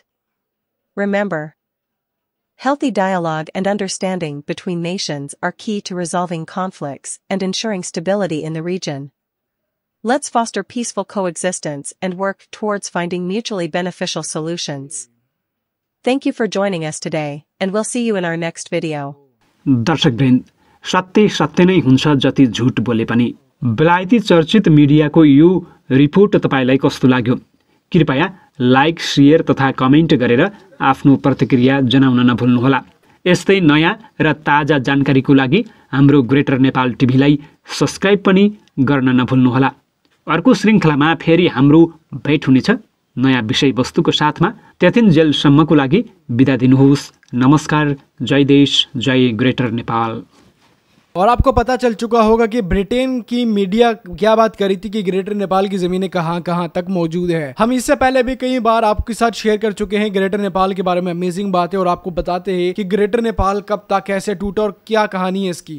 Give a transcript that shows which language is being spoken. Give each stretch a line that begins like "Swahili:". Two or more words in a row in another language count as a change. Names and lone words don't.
English: Remember, healthy dialogue and understanding between nations are key to resolving conflicts and ensuring stability in the region. Let's foster peaceful coexistence and work towards finding mutually beneficial solutions. Thank you for joining us today, and we'll see you in our next video.
Nepali: दर्शकवृन्द, सत्य नै हुन्छ जति झुट बोले पनि। बेलायती चर्चित मिडियाको यो रिपोर्ट तपाईलाई कस्तो लाग्यो? कृपया लाइक, शेयर तथा कमेन्ट गरेर आफ्नो प्रतिक्रिया जनाउन नभुल्नुहोला। यस्तै नयाँ र ताजा जानकारीको लागि हाम्रो ग्रेटर नेपाल टिभीलाई सब्स्क्राइब पनि गर्न नभुल्नुहोला। अर्को श्रृङ्खलामा फेरि हाम्रो भेट हुनेछ नयाँ विषयवस्तुको साथमा। त्यतिन्जेलसम्मको लागि बिदा दिनुहोस्। नमस्कार। जय देश, जय ग्रेटर नेपाल।
Hindi: और आपको पता चल चुका होगा कि ब्रिटेन की मीडिया क्या बात करी थी कि ग्रेटर नेपाल की जमीनें कहां तक मौजूद है। हम इससे पहले भी कई बार आपके साथ शेयर कर चुके हैं ग्रेटर नेपाल के बारे में अमेजिंग बातें, और आपको बताते हैं कि ग्रेटर नेपाल कब तक कैसे टूटा और क्या कहानी है इसकी।